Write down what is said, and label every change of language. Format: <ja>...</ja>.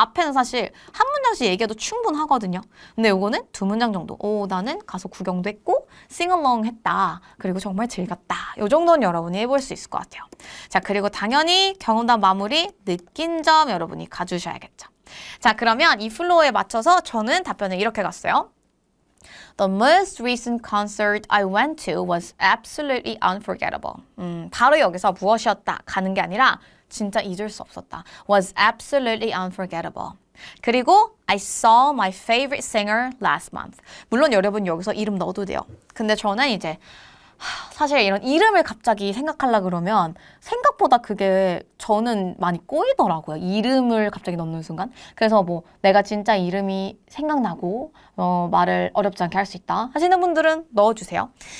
<ko>앞에는 사실 한 문장씩 얘기해도 충분하거든요. 근데 요거는 2문장 정도. 나는 가서 구경도 했고 sing along 했다. 그리고 정말 즐겼다. 요 정도는 여러분이 해볼 수 있을 것 같아요. 자, 그리고 당연히 경험담 마무리 느낀 점 여러분이 가주셔야겠죠. 자, 그러면 이 플로우에 맞춰서 저는 답변을 이렇게 갔어요.</ko> <en>The most recent concert I went to was absolutely unforgettable.</en> <ko>바로 여기서 무엇이었다 가는 게 아니라 진짜 잊을 수 없었다.</ko> <en>Was absolutely unforgettable. 그리고 I saw my favorite singer last month.</en> <ko>물론 여러분 여기서 이름 넣어도 돼요. 근데 저는 이제 사실 이런 이름을 갑자기 생각하려 그러면 생각보다 그게 저는 많이 꼬이더라고요. 이름을 갑자기 넣는 순간. 그래서 뭐 내가 진짜 이름이 생각나고 말을 어렵지 않게 할 수 있다 하시는 분들은 넣어주세요.</ko>